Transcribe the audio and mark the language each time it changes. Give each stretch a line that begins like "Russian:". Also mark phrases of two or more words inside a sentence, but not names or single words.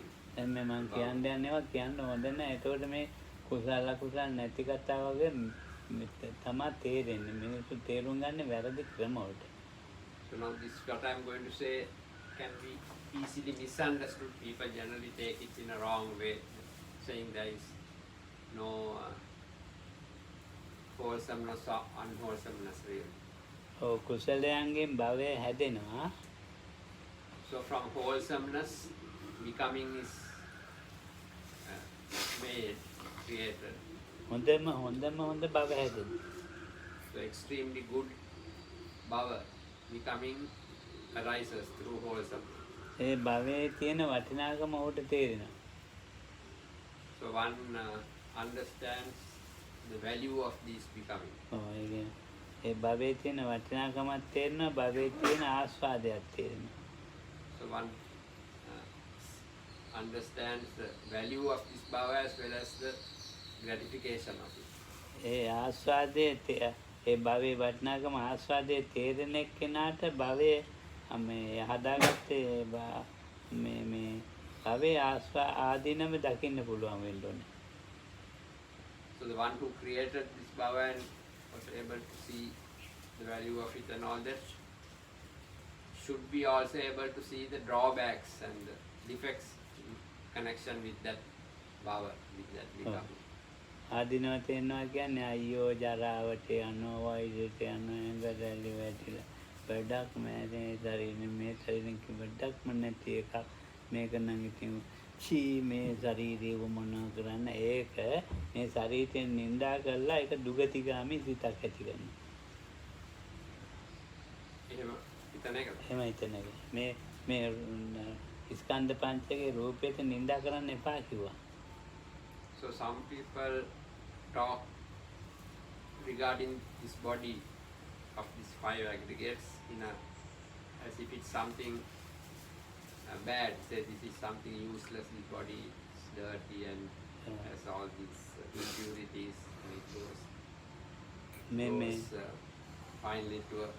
Sinhala: දැන් මේ මං කියන්න යන්නේවා කියන්න හොඳ නැහැ. ඒතකොට මේ කුසල අකුසල් නැති කතා වගේ තමයි තේරෙන්නේ. මිනිස්සු තේරුම් ගන්න වැරදි ක්‍රම වලට.
English: So now this what I am going to say can be easily misunderstood. People generally take it in a wrong way, saying there is no wholesomeness or unwholesomeness really.
Sinhala: ඔව් කුසලයන්ගෙන් භවය හැදෙනවා.
English: So from wholesomeness, becoming is made, created.
Sinhala: හොඳ භව හැදෙනවා.
English: So extremely good Bhava becoming arises through wholesomeness.
Sinhala: ඒ භවයේ තියෙන වටිනාකම ඔහුට තේරෙනවා.
English: So one understands the value of this becoming.
Sinhala: ඔව් ඒ භවයේ තියෙන වටිනාකමක් තේරෙනවා භවයේ තියෙන ආස්වාදයක් තේරෙනවා.
English: So one understands the value of this Bhava as well as the gratification of it.
Sinhala: ඒ ආස්වාදයේ ඒ භවයේ වටිනාකම ආස්වාදයේ තේරෙන එක්කෙනාට භවයේ මේ හදාගත්තේ මේ භවයේ ආදීනම දකින්න පුළුවන් වෙන්න ඕනේ.
English: So the one who created this Bhava and was able to see the value of it and all that should be also able to see the drawbacks and the defects in connection with that Bhava, with that becoming.
Sinhala: ආදීනව තේරෙනවා කියන්නේ අයියෝ ජරාවට යනවා වයසට යනවා ඇඟරැලි වැටිලා වැඩක් මේ ශරීරෙ මේ ශරීරෙන් කිව්වඩක්ම නැති එකක් මේක නම් ඉතින් චී මේ ශරීරේ වමනා කරන්න ඒක මේ ශරීරයෙන් නිඳා කරලා ඒක දුගතිගාමී සිතක් ඇති කරනවා. එහෙම හිතන එක. මේ ස්කන්ධ පංචකේ රූපයට නිඳා කරන්න එපා කිව්වා.
English: So some people talk regarding this body of these five aggregates in a as if it's something bad. Say this is something useless. This body is dirty and has all these impurities, and it goes finally to a